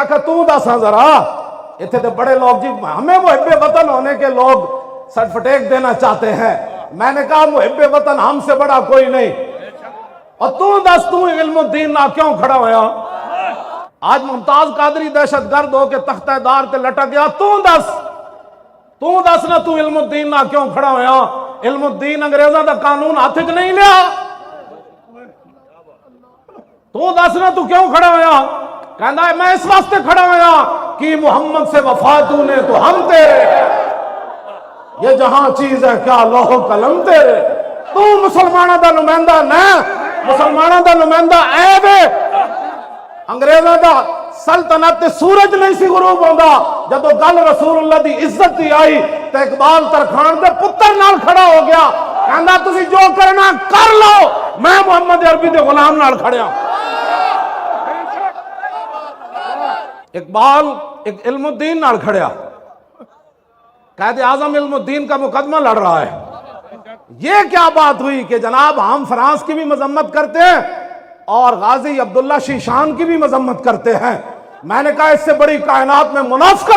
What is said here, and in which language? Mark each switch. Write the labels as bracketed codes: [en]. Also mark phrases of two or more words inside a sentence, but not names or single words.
[ur] کہا [pa] تو دس ذرا اتنے تو بڑے لوگ جی ہمیں محب وطن ہونے کے لوگ سرٹیفکیٹ دینا چاہتے ہیں میں نے کہا محب وطن ہم سے بڑا کوئی نہیں اور تو دس تو علم الدین نہ کیوں کھڑا ہویا [ur] آج ممتاز قادری دہشت گرد ہو کے [pa] تختہ دار تے لٹک گیا تو دس نا تو علم الدین نہ کیوں کھڑا ہویا علم الدین انگریزاں دا قانون ہاتھ وچ نہیں لیا تو دس نا تو کیوں کھڑا ہویا کہندا ہے میں اس واسطے کھڑا ہویا کہ [ur] محمد سے وفا تو نے تو ہم تیرے یہ جہاں چیز ہے کیا لوح و قلم تیرے [pa] تو مسلمانہ دا نمائندہ نہ مسلمانہ دا نمائندہ عیب ہے انگریزاں دا سلطنت سورج نہیں سی غروب ہوندا جدو گل رسول اللہ دی عزت دی آئی تے اقبال ترکھان دے پتر نال کھڑا ہو گیا کہندا تسی جو کرنا کر لو میں محمد عربی دے غلام نال کھڑیا اقبال ایک علم الدین نال کھڑیا [ur] قائد اعظم علم الدین کا مقدمہ لڑ رہا ہے یہ کیا بات ہوئی کہ جناب ہم فرانس کی بھی مذمت کرتے ہیں اور غازی عبداللہ شیشان کی بھی مذمت کرتے ہیں میں نے کہا اس سے بڑی کائنات میں منافقت